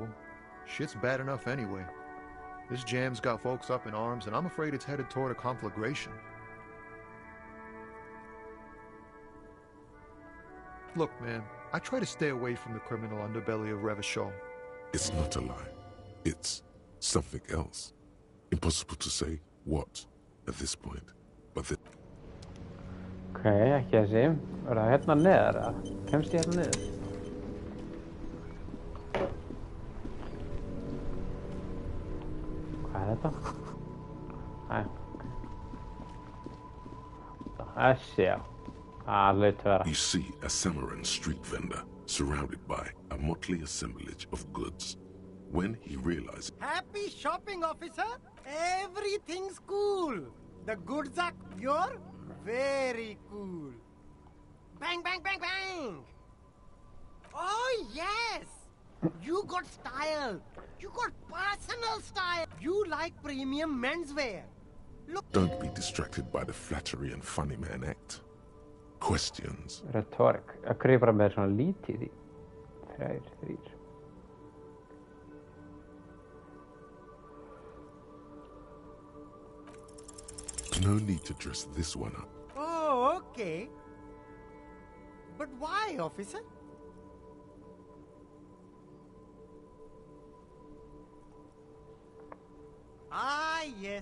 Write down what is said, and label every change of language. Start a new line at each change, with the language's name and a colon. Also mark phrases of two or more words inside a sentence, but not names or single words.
English: Shit's bad enough anyway. This jam's got folks up in arms, and I'm afraid it's headed toward a conflagration. Look, man, I try to stay away from the criminal underbelly of Revachol. It's not a lie. It's something else. Impossible to say what at this point.
Icelandic: Ok, ekki þessi. Er það hérna neðar eða? Kemst ég hérna niður? Hvað er þetta? Æ, þessi, já. Það hlaut að vera.
English: You see a Samaran street vendor surrounded by a motley assemblage of goods. when he realizes Happy shopping, officer. Everything's cool. The goods are pure, very cool. Bang, bang, bang, bang. Oh, yes. You got style. You got personal style. You like premium menswear. Look. don't be distracted by the flattery and funny man act. Questions. Rhetoric.
Icelandic: Að hverju bara með svona lítið í?
English: 3. No need to dress this one up. Oh, okay. But why, officer? Ah, yes.